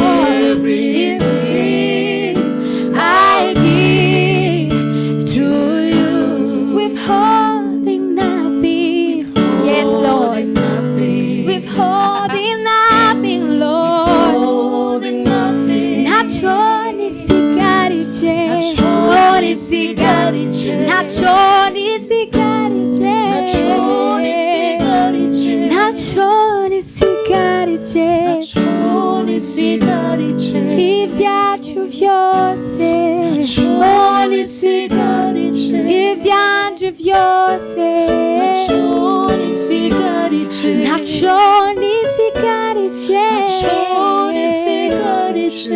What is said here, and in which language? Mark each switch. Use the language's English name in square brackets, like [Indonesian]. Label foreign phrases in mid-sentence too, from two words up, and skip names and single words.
[English] Everything I give to you. Withholding nothing. Yes, Lord. Withholding nothing, Lord. [Kinyarwanda] Nachoni sigarije. Nachoni sigarije. Nachoni sigarije. Nachoni sigarije. Nachoni sigarije. Ibyacu byose. Nachoni sigarije. Ibyanje byose. Nachoni sigarije. Nachoni sigarije. Nachoni sigarije.